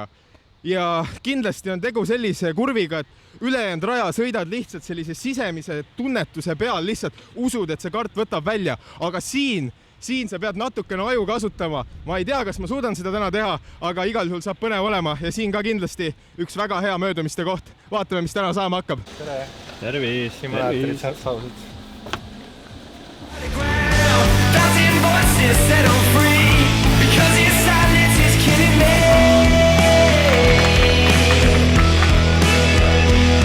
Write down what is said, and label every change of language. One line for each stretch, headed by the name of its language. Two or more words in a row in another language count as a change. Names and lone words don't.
Estonian: Ja kindlasti on tegu sellise kurviga, et ülejäänud raja sõidad lihtsalt sellise sisemise tunnetuse peal, lihtsalt usud, et see kart võtab välja, aga siin sa pead natukene aju kasutama. Ma ei tea, kas ma suudan seda täna teha, aga igal juhul saab põnev olema ja siin ka kindlasti üks väga hea möödumiste koht. Vaatame, mis täna saama hakkab. Tere! Tervis! Simulaatorid saavused.
English: Set them free because your silence is killing me.